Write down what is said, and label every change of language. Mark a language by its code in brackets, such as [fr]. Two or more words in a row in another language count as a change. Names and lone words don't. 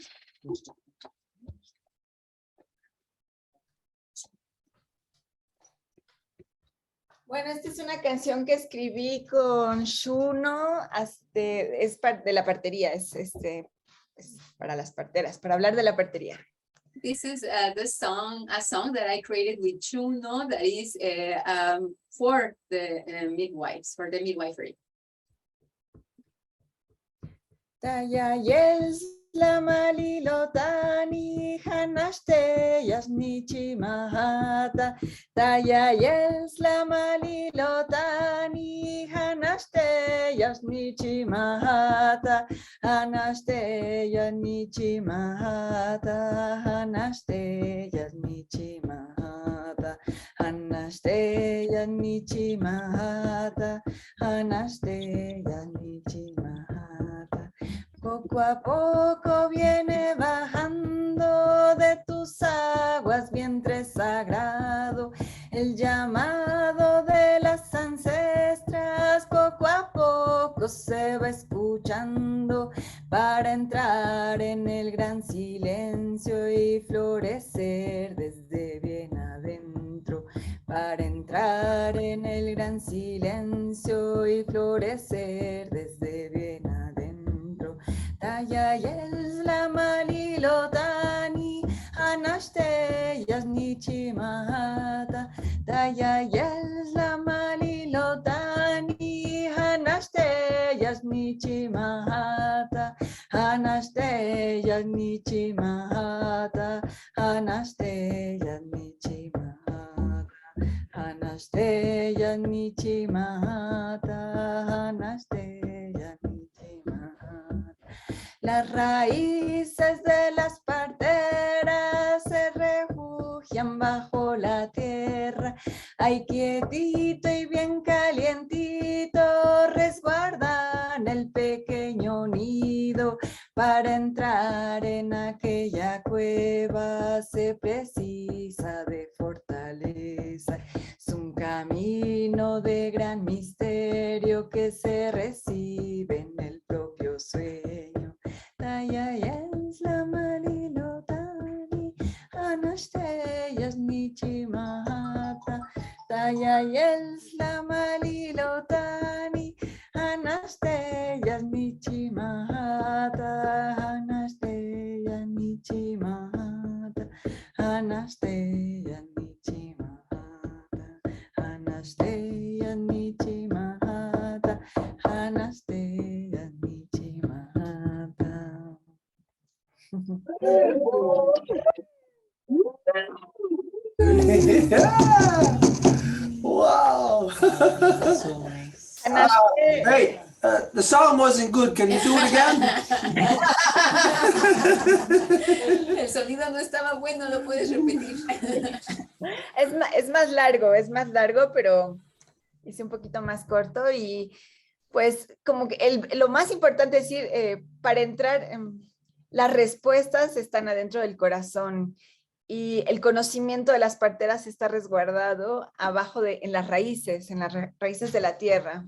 [es] Bueno, esta es una canción que escribí con Shuno, es de la partería, es para las parteras, para hablar de la partería. [en] This is a song that I created with Chuno that is for the midwives, for the midwifery. Tayayels la malilotani hanaste yasnichi mahata. Tayayels la malilotani hanaste yasnichi mahata. Hanaste yasnichi mahata. Hanaste yasnichi mahata. Hanaste yasnichi mahata. Hanaste yasnichi mahata. [es] Poco a poco viene bajando de tus aguas, vientre sagrado, el llamado de las ancestras. Poco a poco se va escuchando para entrar en el gran silencio y florecer desde bien adentro. Para entrar en el gran silencio y florecer desde bien adentro. Tayayels la malilotani hanaste yasnichi mahata. Tayayels la malilotani hanaste yasnichi mahata. Hanaste yasnichi mahata. Hanaste yasnichi mahata. Hanaste yasnichi mahata. Hanaste yasnichi mahata. Las raíces de las parteras se refugian bajo la tierra. Ahí quietito y bien calientito resguardan el pequeño nido. Para entrar en aquella cueva se precisa de fortaleza. Es un camino de gran misterio que se recibe en el propio sueño. Tayayels la malilotani hanaste yasnichi mahata. Tayayels la malilotani hanaste yasnichi mahata. Hanaste yasnichi mahata. Hanaste yasnichi mahata. Hanaste yasnichi mahata. Hanaste yasnichi mahata. [en] Yeah. Wow. So nice. Hanaste. Hey, the song wasn't good. Can you do it again? [es] El sonido no estaba bueno, lo puedes repetir. Es más largo, pero hice un poquito más corto y pues como que lo más importante es decir, para entrar, las respuestas están adentro del corazón y el conocimiento de las parteras está resguardado abajo en las raíces de la tierra.